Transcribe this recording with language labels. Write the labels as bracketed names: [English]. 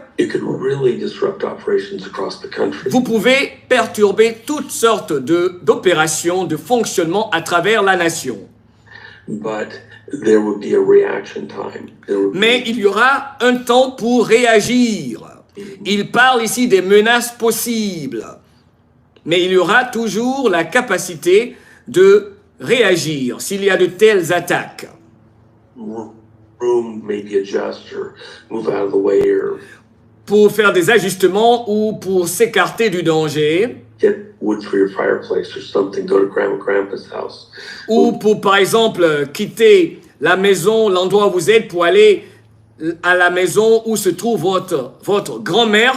[English] It could really disrupt operations across the country. [French] Vous pouvez perturber toutes sortes d'opérations, de fonctionnement à travers la nation. [English] But there would be a reaction time. [French] Mais il y aura un temps pour réagir. Il parle ici des menaces possibles. Mais il y aura toujours la capacité de réagir s'il y a de telles attaques. [English] Room, maybe adjust or move out of the way or [French] pour faire des ajustements ou pour s'écarter du danger. [English] Get wood for your fireplace or something, go to grandpa's house. [French] Ou pour, par exemple, quitter la maison, l'endroit où vous êtes, pour aller à la maison où se trouve votre grand-mère.